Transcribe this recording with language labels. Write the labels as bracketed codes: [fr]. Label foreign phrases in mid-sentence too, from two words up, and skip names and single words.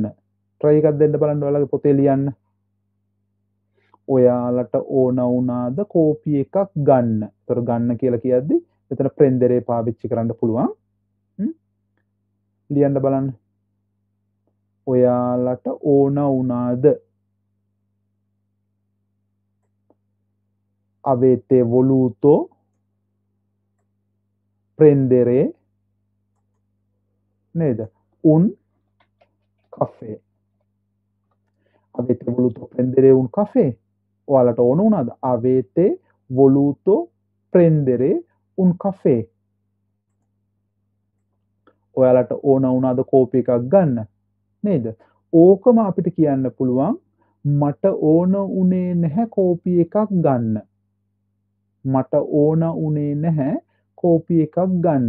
[si] try එකක් දෙන්න බලන්න ඔයාලගේ පොතේ ලියන්න. ඔයාලට ඕන වුණාද කෝපි එකක් ගන්න? ඒතර ගන්න කියලා කියද්දි එතන ප්‍රෙන්දරේ පාවිච්චි කරන්න පුළුවන්. ලියන්න බලන්න. ඔයාලට ඕන වුණාද? [it] avete voluto prendere ned un caffè. avete voluto prendere un caffè? [si] ඔයාලට ඕන වුණාද? [it] avete voluto prendere un caffè? [si] ඔයාලට ඕන වුණාද කෝපි එකක් ගන්න? නේද? ඕකම අපිට කියන්න පුළුවන් මට ඕන උනේ නැහැ කෝපි එකක් ගන්න. මට ඕන උනේ නැහැ කෝපි එකක් ගන්න.